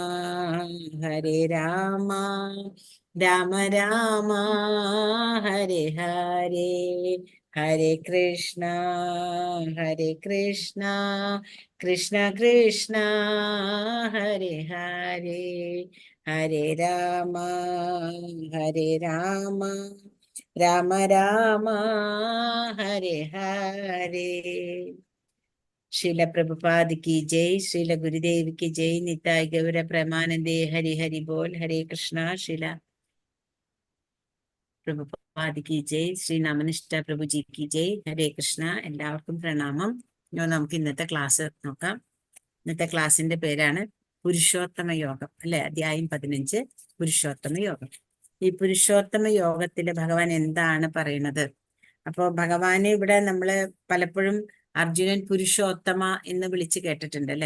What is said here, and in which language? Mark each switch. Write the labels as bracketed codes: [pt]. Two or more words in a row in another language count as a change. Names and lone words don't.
[sa] രാമ രാമ ഹരേ ഹരേ ഹരേ കൃഷ്ണ കൃഷ്ണ കൃഷ്ണ ഹരേ ഹരേ ഹരേ രാമ രാമ രാമ ഹരേ ഹരേ. [hi] ശ്രീല പ്രഭുപാദ് की जय, श्रील गुरुदेव की जय, [bn] নিতাই গৌর প্রেমানন্দে হরি হরি বোল. [sa] हरे कृष्णा. [hi] श्रीല പ്രഭുപാദ് की जय, ശ്രീ നമനിഷ്ഠ പ്രഭുജി की जय. [sa] ഹരേ കൃഷ്ണ. [ml] എല്ലാവർക്കും പ്രണാമം. നമുക്ക് ഇന്നത്തെ ക്ലാസ് നോക്കാം. ഇന്നത്തെ ക്ലാസ്സിന്റെ പേരാണ് പുരുഷോത്തമ യോഗം, അല്ലെ? അധ്യായം 15 പുരുഷോത്തമ യോഗം. ഈ പുരുഷോത്തമ യോഗത്തില് ഭഗവാൻ എന്താണ് പറയുന്നത്? അപ്പോ ഭഗവാനെ ഇവിടെ നമ്മള് പലപ്പോഴും അർജുനൻ പുരുഷോത്തമ എന്ന് വിളിച്ച് കേട്ടിട്ടുണ്ട്, അല്ലെ?